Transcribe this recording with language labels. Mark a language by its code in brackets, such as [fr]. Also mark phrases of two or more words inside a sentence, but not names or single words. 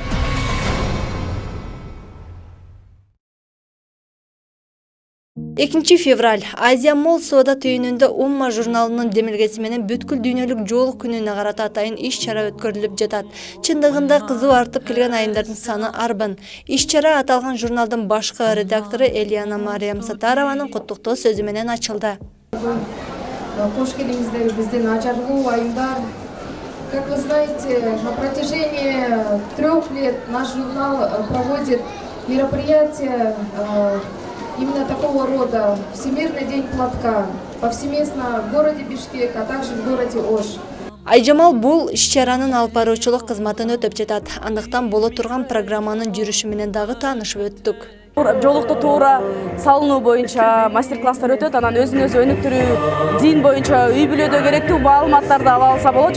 [ky] 2 февраль Азия Молл соода түйүнүндө Умма журналынын демилгеси менен бүткүл дүйнөлүк жоолук күнүнө карата атайын иш-чара өткөрүлүп жатат. Чындыгында кызуу артып келген айымдардын саны арбын. Иш-чара аталган журналдын башкы редактору Элияна Мариям Сатарованын куттуктоо сөзү менен ачылды. Кош келиңиздер, биздин ажарлуу айымдар. [ru] Как вы знаете, на протяжении 3 лет наш журнал проводит мероприятия именно такого рода. Всемирный день платка повсеместно в городе Бишкек, а также в городе Ош. [ky] Айжамал бул иш-чаранын алып баруучулук кызматын өтөп жатат. Андыктан боло турган программанын жүрүшү менен дагы таанышып өттүк. Жоолукту туура салынуу боюнча мастер-класстар өтөт, анан өзүн өзү өнүктүрүү, дин боюнча үй бүлөдө керектүү маалыматтарды ала алса болот.